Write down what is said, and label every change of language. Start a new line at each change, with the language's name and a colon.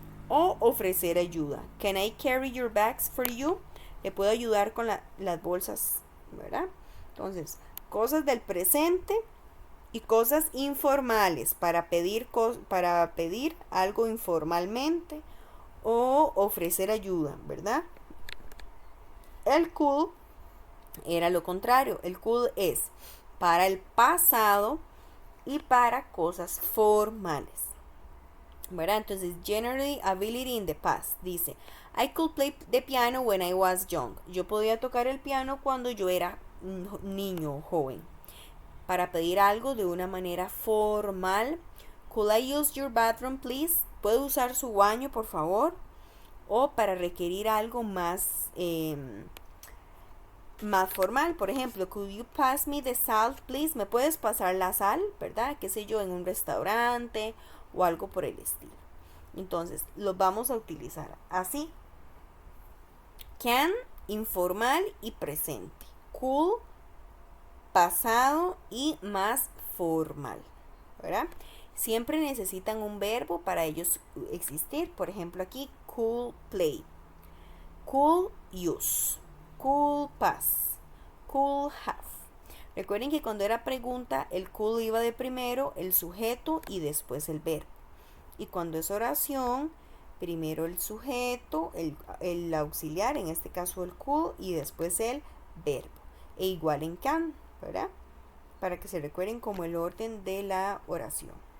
Spanish: O ofrecer ayuda,
English: can I carry your bags for you?
Spanish: Le puedo ayudar con las bolsas, ¿verdad? Entonces, cosas del presente y cosas informales para pedir algo informalmente o ofrecer ayuda, ¿verdad? El could era lo contrario. El could es para el pasado y para cosas formales, ¿verdad? Entonces,
English: generally ability in the past.
Spanish: Dice,
English: I could play the piano when I was young.
Spanish: Yo podía tocar el piano cuando yo era niño o joven. Para pedir algo de una manera formal.
English: Could I use your bathroom, please?
Spanish: ¿Puedo usar su baño, por favor? O para requerir algo más más formal, por ejemplo,
English: could you pass me the salt, please?
Spanish: ¿Me puedes pasar la sal? ¿Verdad? Qué sé yo, en un restaurante o algo por el estilo. Entonces, los vamos a utilizar así. Can, informal y presente. Could, pasado y más formal, ¿verdad? Siempre necesitan un verbo para ellos existir. Por ejemplo, aquí, could play, could use, could pass, could have. Recuerden que cuando era pregunta, el could iba de primero, el sujeto y después el verbo. Y cuando es oración, primero el sujeto, el auxiliar, en este caso el could, y después el verbo. E igual en can, ¿verdad? Para que se recuerden como el orden de la oración.